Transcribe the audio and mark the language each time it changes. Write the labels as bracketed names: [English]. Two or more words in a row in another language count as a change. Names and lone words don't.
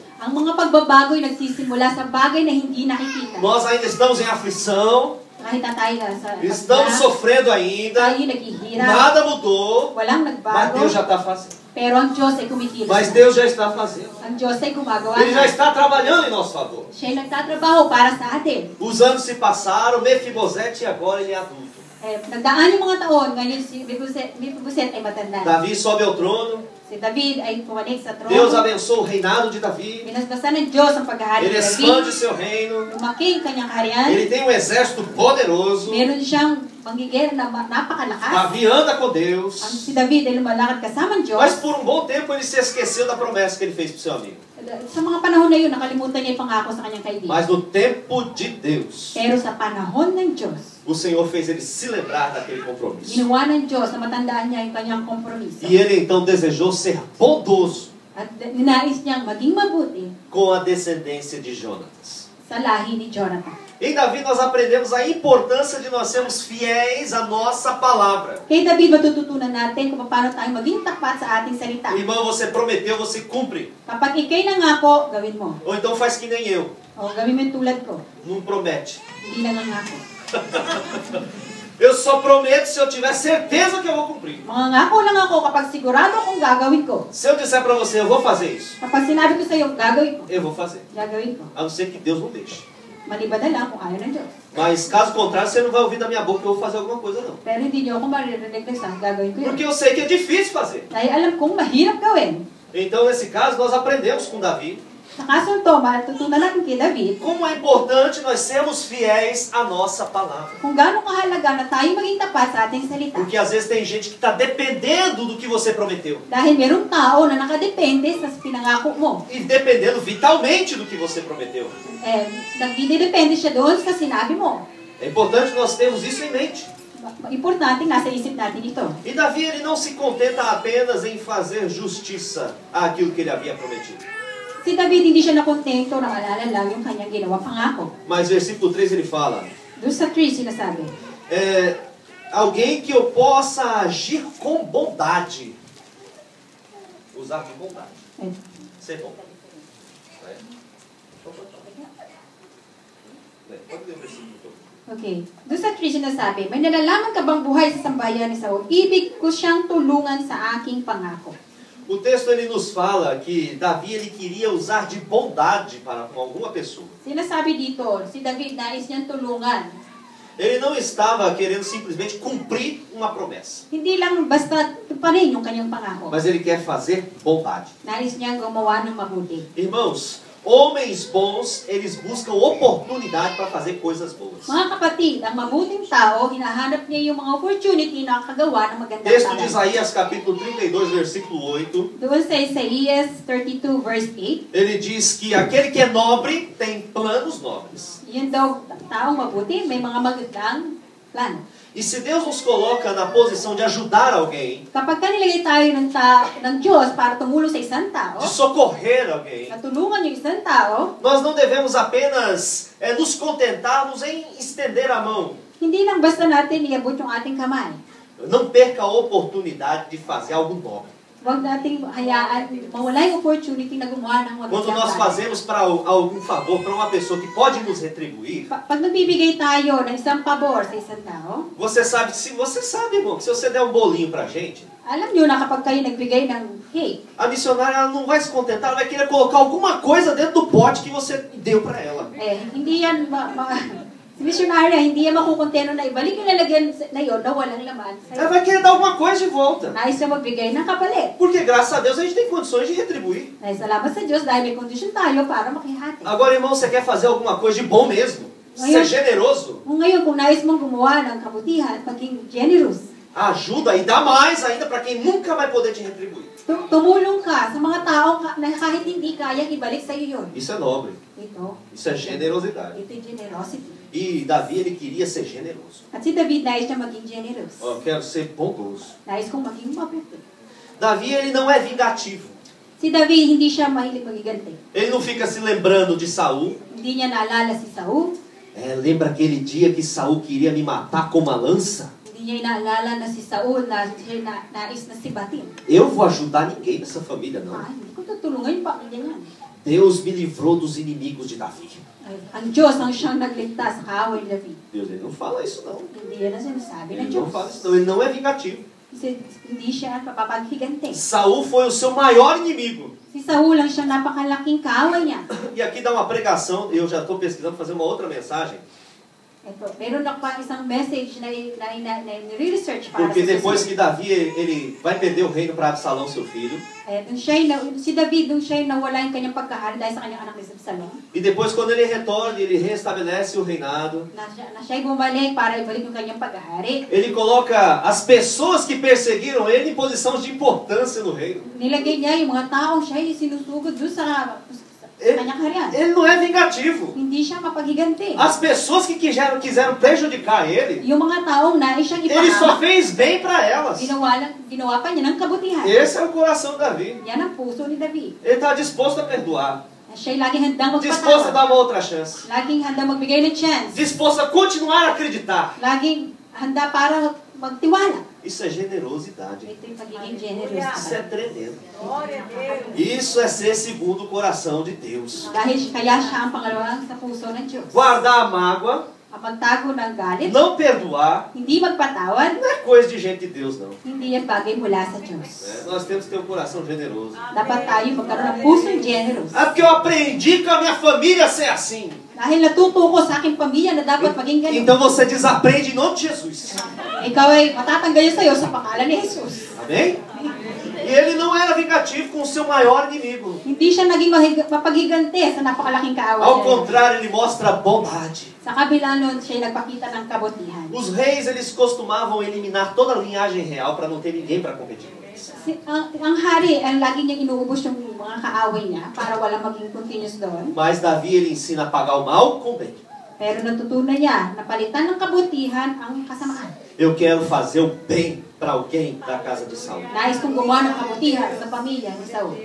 [Filipino] Ang mga pagbabago ay nagsisimula sa bagay na hindi nakikita. [Portuguese] Nós ainda estamos em aflição, [Filipino] Kahit na tayo sa [Portuguese] estamos sofrendo ainda, [Filipino] tayo naghihirap, [Portuguese] nada mudou, [Filipino] walang [Portuguese] mas [Filipino] nagbago, [Portuguese] Deus já está fazendo. [Filipino] pero ang Diyos ay kumikilos. [Portuguese] Mas [Filipino] na. [Portuguese] Deus já está fazendo. [Filipino] Ang Diyos ay gumagawa [Portuguese] Ele já [Filipino] na. [Portuguese] está trabalhando em nosso favor. [Filipino] Siya ay nagtatrabaho para sa atin. [Portuguese] Os anos se passaram, Mefibosete agora ele é adulto. [Filipino] Nagdaan yung mga taon, ngayon si Mephibosheth ay matanda. [Portuguese] Davi sobe ao trono, [Filipino] Si David ay pumanik sa trono. [Portuguese] Deus abençoa o reinado de Davi, [Filipino] Binasbasan ng Diyos ang paghahari [Portuguese] ele [Filipino] ni [Portuguese] expande o [Filipino] David. [Portuguese] seu reino, [Filipino] Lumaki ang kanyang kaharian. [Portuguese] ele tem um exército poderoso, [Filipino] Meron siyang panggigera na napakalakas. [Portuguese] Davi anda com [Filipino] Ang [Portuguese] Deus, [Filipino] si David ay lumalakad kasama ng Diyos. [Portuguese] mas por um bom tempo ele se esqueceu da promessa que ele fez para o seu amigo. [Filipino] Sa mga panahon na yun, nakalimutan niya yung pangako sa kanyang kaibigan. [Portuguese] Mas no tempo de Deus, [Filipino] Pero sa panahon ng Diyos, [Portuguese] o Senhor fez ele se lembrar daquele compromisso. [Filipino] ginawa ng Diyos na matandaan niya yung kanyang kompromiso. [Portuguese] E ele então desejou ser bondoso [Filipino] At ninais niyang maging mabuti [Portuguese] com a descendência de Jonatas. [Filipino] sa lahi ni Jonathan. [Portuguese] Em Davi nós aprendemos a importância de nós sermos fiéis à nossa palavra. [Filipino] Kay David, matututunan natin kung paano tayo maging tapat sa ating salita. [Portuguese] Irmão, você prometeu, você cumpre. [Filipino] Kapag ikay nangako, gawin mo. [Portuguese] Ou então faz que nem eu, [Filipino] O gawin mo yung tulad ko. [Portuguese] não promete. [Filipino] Hindi nangangako. [Portuguese] Eu só prometo se eu tiver certeza que eu vou cumprir. [Filipino] Mangangako lang ako kapag sigurado akong gagawin ko. [Portuguese] Se eu disser para você, eu vou fazer isso, [Filipino] Kapag sinabi ko sa iyo, gagawin ko. [Portuguese] eu vou fazer. [Filipino] Gagawin ko. [Portuguese] A não ser que Deus não deixe. [Filipino] Maliban na lang kung ayaw ng Diyos. [Portuguese] Mas caso contrário, você não vai ouvir da minha boca que eu vou fazer alguma coisa, não. [Filipino] Pero hindi niyo ako maririnig na gagawin ko yun. [Portuguese] Porque eu sei que é difícil fazer. [Filipino] Dahil alam kong mahirap gawin. [Portuguese] Então, nesse caso, nós aprendemos com Davi [Filipino] Sa kaso ito, matutunan natin kay David [Portuguese] como é importante nós sermos fiéis à nossa palavra. [Filipino] kung gaano kahalaga na tayo maging tapat sa ating salita. [Portuguese] Porque às vezes tem gente que está dependendo do que você prometeu. [Filipino] Dahil merong tao na nakadepende sa pinangako mo. [Portuguese] E dependendo vitalmente do que você prometeu. [Filipino] Nagdidepende siya doon sa sinabi mo. [Portuguese] É importante nós termos isso em mente. [Filipino] Importante, nasa isip natin ito. [Portuguese] E Davi ele não se contenta apenas em fazer justiça àquilo que ele havia prometido. [Filipino] Si David hindi siya nakontento na maalala lang yung kanyang ginawa pangako. [Portuguese] Mas versículo 3 ele fala, [Filipino] Doon sa 3 sinasabi, [Portuguese] alguém que eu possa agir com bondade. Usar de bondade. Ser bom. Pode ler o versículo todo. [Filipino] Okay. Doon sa 3 sinasabi, may nalalaman ka bang buhay sa sambayan ni Saul? Ibig ko siyang tulungan sa aking pangako. [Portuguese] O texto ele nos fala que Davi ele queria usar de bondade para com alguma pessoa. [Filipino] Sinasabi dito, si David nais niyang tulungan. [Portuguese] Ele não estava querendo simplesmente cumprir uma promessa, [Filipino] Hindi lang basta tuparin yung kanyang pangako. [Portuguese] mas ele quer fazer bondade. [Filipino] Nais niyang gumawa ng mabuti. [Portuguese] Irmãos, homens bons, eles buscam oportunidade para fazer coisas boas. [Filipino] Mga kapatid, ang mabuting tao, hinahanap niya yung mga opportunity na kagawa ng magandang [Portuguese] Texto de [Filipino] bagay. [Portuguese] Isaías capítulo 32, versículo 8, [Filipino] Doon sa Isaías 32 verse 8, [Portuguese] ele diz que aquele que é nobre tem planos nobres. [Filipino] yun daw, taong mabuti, may mga magandang plano. [Portuguese] E se Deus nos coloca na posição de ajudar alguém, [Filipino] Kapag ka nilagay tayo ng Diyos para tumulong sa isang tao, [Portuguese] de socorrer alguém, [Filipino] natulungan yung isang tao, [Portuguese] nós não devemos apenas nos contentarmos em estender a mão. [Filipino] hindi lang basta natin iabot yung ating kamay. [Portuguese] Não perca a oportunidade de fazer algo nobre. [Filipino] Huwag nating hayaan, mawala yung opportunity na gumawa ng [Portuguese] Quando nós [Filipino] magandang bagay. [Portuguese] fazemos para algum favor para uma pessoa que pode nos retribuir, [Filipino] Pag nagbibigay tayo ng isang pabor sa isang tao, [Portuguese] você sabe, irmão, que se você der um bolinho pra gente, [Filipino] alam nyo na kapag kayo nagbigay ng cake, [Portuguese] a missionária ela não vai se contentar, ela vai querer colocar alguma coisa dentro do pote que você deu para ela. [Filipino] hindi yan, si missionary, hindi yan makukonteno na ibalik yung lalagyan na yun na walang laman. [Portuguese] Ela vai querer dar alguma coisa de volta. [Filipino] Nais na magbigay ng kapalit. [Portuguese] Porque graças a Deus a gente tem condições de retribuir. [Filipino] Nais salamat sa Diyos dahil may condition tayo para makihati. [Portuguese] Agora, irmão, você quer fazer alguma coisa de bom mesmo? Ser generoso? [Filipino] Ngayon, kung nais mong gumawa ng kabutihan, maging generous. [Portuguese] Ajuda e dá mais ainda para quem nunca vai poder te retribuir. [Filipino] Tumulong ka sa mga tao na kahit hindi kayang ibalik sa iyo yun. [Portuguese] Isso é nobre. Isso é generosidade. [Filipino] Ito generosity. [Portuguese] E Davi, ele queria ser generoso. [Filipino] At si David nais na maging generous. [Portuguese] Eu quero ser bondoso. [Filipino] Nais kong maging mabuti. [Portuguese] Davi, ele não é vingativo. [Filipino] Si David, hindi siya mahilig magiganti. [Portuguese] Ele não fica se lembrando de Saul. [Filipino] Hindi niya naalala si Saul. [Portuguese] Lembra aquele dia que Saul queria me matar com uma lança? [Filipino] Hindi niya inaalala na si Saul na siya nais na sibatin. [Portuguese] Eu vou ajudar ninguém nessa família, não. [Filipino] Hindi ko tutulungan yung pamilya niya. [Portuguese] Deus me livrou dos inimigos de Davi. [Filipino] Ang Diyos ang siyang nagligtas sa kaaway ni David. [Portuguese] Deus, ele não fala isso, não. [Filipino] Hindi yan ang sinasabi ng [Portuguese] Ele [Filipino] Diyos. [Portuguese] não fala isso, não. Ele não é vingativo. [Filipino] Hindi siya papapaghiganti. [Portuguese] Saul foi o seu maior inimigo. [Filipino] Si Saul ang siyang napakalaking kaaway niya. [Portuguese] E aqui dá uma pregação, eu já estou pesquisando, fazer uma outra mensagem. [Filipino] Ito, meron ako pa isang message na research para [Portuguese] Porque [Filipino] sa [Portuguese] depois [Filipino] susunod. [Portuguese] que Davi ele vai perder o reino para Absalão, seu filho. [Filipino] Si David, nung siya nawala yung kanyang pagkahari dahil sa kanyang anak ni Absalom, [Portuguese] E depois quando ele retorna, ele restabelece o reinado. [Filipino] na siya'y bumalik para ibalik yung kanyang pagkahari. [Portuguese] Ele coloca as pessoas que perseguiram ele em posição de importância no reino. [Filipino] Nilagay niya yung mga taong siya'y sinusugod doon sa kanyang harian. [Portuguese] Ele não é vingativo. [Filipino] Hindi siya mapaghiganti. [Portuguese] As pessoas que quiseram prejudicar ele, [Filipino] Yung mga taong nais siyang [Portuguese] ele só [Filipino] ipahamak, [Portuguese] fez bem para elas. [Filipino] ginawa pa niya ng kabutihan. [Portuguese] Esse é o coração de Davi. [Filipino] Yan ang puso ni David. [Portuguese] Ele está disposto a perdoar, [Filipino] Siya'y laging handang [Portuguese] disposto a dar [Filipino] magpatawa. [Portuguese] uma outra chance, [Filipino] Laging handang magbigay ng chance. [Portuguese] disposto a continuar a acreditar. [Filipino] Laging handa para magtiwala. [Portuguese] Isso é generosidade. [Filipino] Ito yung pagiging generous. [Portuguese] Isso é tremendo. Isso é ser segundo o coração de Deus. [Filipino] Dahil kaya siya ang pangalawang sa puso ng Diyos. [Portuguese] Guardar a mágoa, [Filipino] Ang pagtago ng galit, [Portuguese] não perdoar, [Filipino] hindi magpatawad, [Portuguese] não é coisa de gente de Deus, não. [Filipino] hindi yan bagay mula sa Diyos. [Portuguese] Nós temos que ter um coração generoso. [Filipino] Dapat tayo magkaroon ng pusong generous. [Portuguese] É porque eu aprendi com a minha família a ser assim. [Filipino] Dahil natuto ko sa aking pamilya na dapat maging ganun. [Portuguese] Então você desaprende em nome de Jesus. [Filipino] Ikaw ay matatanggal sa iyo sa pangalan ni Jesus. [Portuguese] Amém? E ele não era vingativo com o seu maior inimigo. [Filipino] Hindi siya naging mapaghiganti sa napakalaking kaaway [Portuguese] Ao [Filipino] niya. [Portuguese] contrário, ele mostra bondade. [Filipino] Sa kabila nun, siya nagpakita ng kabutihan. [Portuguese] Os reis, eles costumavam eliminar toda a linhagem real para não ter ninguém para competir com eles. [Filipino] Ang hari, ang lagi niyang inuubos yung mga kaaway niya para wala maging continuous doon. [Portuguese] Mas Davi, ele ensina a pagar o mal com o bem. [Filipino] Pero natutunan niya na palitan ng kabutihan ang kasamaan. [Portuguese] Eu quero fazer o bem para alguém da casa de Saul. [Filipino] Nais kong gumawa ng kabutihan sa pamilya ni Saul.